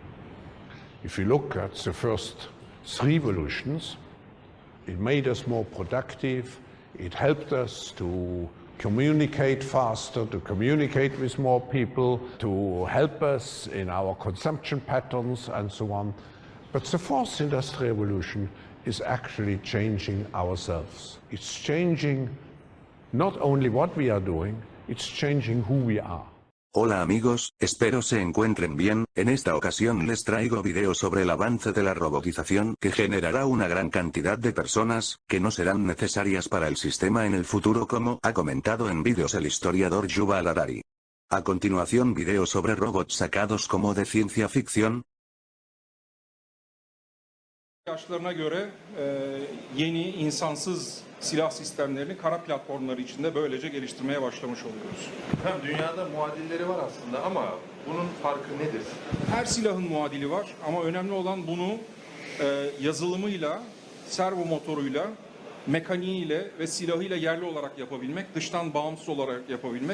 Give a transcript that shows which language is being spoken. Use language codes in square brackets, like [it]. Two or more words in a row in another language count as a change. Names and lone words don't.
[en] If you look at the first three revolutions, it made us more productive, it helped us to communicate faster, to communicate with more people, to help us in our consumption patterns and so on. But the fourth industrial revolution is actually changing ourselves. It's changing not only what we are doing, it's changing who we are. [es] Hola amigos, espero se encuentren bien. En esta ocasión les traigo videos sobre el avance de la robotización que generará una gran cantidad de personas, que no serán necesarias para el sistema en el futuro como ha comentado en vídeos el historiador Yuval Harari. A continuación videos sobre robots sacados como de ciencia ficción. [tr] Yaşlarına göre yeni insansız silah sistemlerini kara platformları içinde böylece geliştirmeye başlamış oluyoruz. Dünyada muadilleri var aslında ama bunun farkı nedir? Her silahın muadili var ama önemli olan bunu yazılımıyla, servo motoruyla, mekaniğiyle ve silahıyla yerli olarak yapabilmek, dıştan bağımsız olarak yapabilmek.